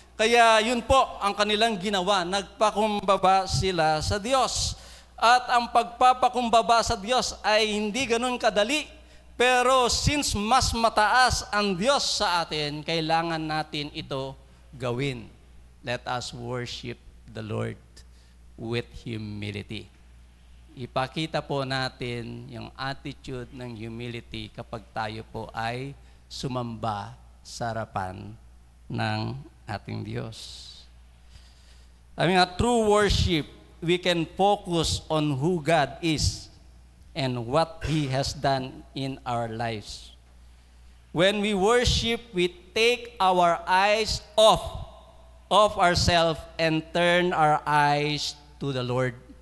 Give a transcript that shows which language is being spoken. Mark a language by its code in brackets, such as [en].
[tl] Kaya yun po ang kanilang ginawa, nagpakumbaba sila sa Diyos. At ang pagpapakumbaba sa Diyos ay hindi ganun kadali. Pero since mas mataas ang Diyos sa atin, kailangan natin ito gawin. [en] Let us worship the Lord with humility. [tl] Ipakita po natin yung attitude ng humility kapag tayo po ay sumamba sa harapan ng ating Diyos. [en] I mean, a true worship, we can focus on who God is and what He has done in our lives. When we worship, we take our eyes off ourselves and turn our eyes to the Lord.